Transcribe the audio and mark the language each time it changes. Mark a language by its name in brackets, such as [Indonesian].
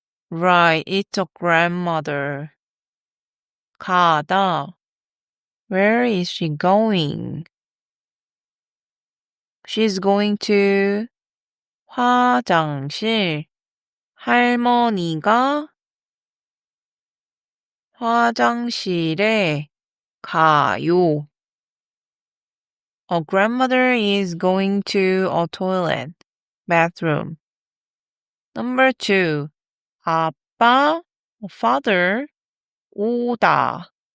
[English] Right, it's a grandmother. 가다. Where is she going? She's going to 화장실. [Korean] 할머니가 화장실에 가요. [English] A grandmother is going to a toilet, bathroom. Number 2. [Korean] 아빠, [English] father, [Korean] 오다.